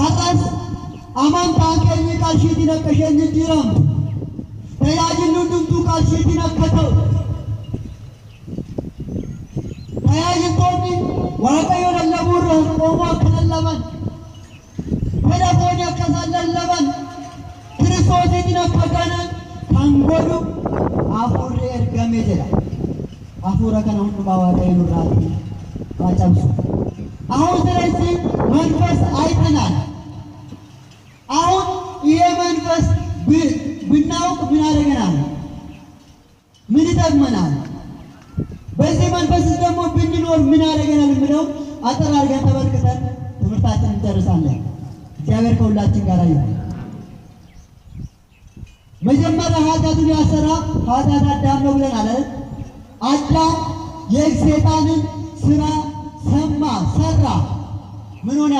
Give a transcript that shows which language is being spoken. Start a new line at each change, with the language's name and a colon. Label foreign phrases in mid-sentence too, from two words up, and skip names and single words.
Oromo: ሐራስ amantaan keenya qarshiitiin akka isheen jijjiiramtu tajaajilli hundumtuu qarshiitiin akka ta'u tajaajiltoonni Waaqayyo lallabuurra Oromoo akka lallaban fedha foonii akka isaan lallaban Kiristoosiin akka ganan kan godhu hafuurri ergame jedha. Hafuura kana hundumaa Waaqayyo nurraatii qacaabsu.
Amharic: አሁን ስለዚህ መንፈስ አይተናል። አሁን ይሄ መንፈስ ብናውቅ ምን አደረገናል? ምን ይጠቅመናል? በዚህ መንፈስ ደግሞ ብንኖር ምን አደረገናል የሚለው አጠር አድርገን ተመልክተን ትምህርታችንን እንጨርሳለን። እግዚአብሔር ከሁላችን ጋር ይሁን። መጀመሪያ ኃጢአቱን ያሰራ ኃጢአት አዳም ነው ብለናል። አዳም የሰይጣንን ስራ ሰማ ሰራ። ምን ሆነ?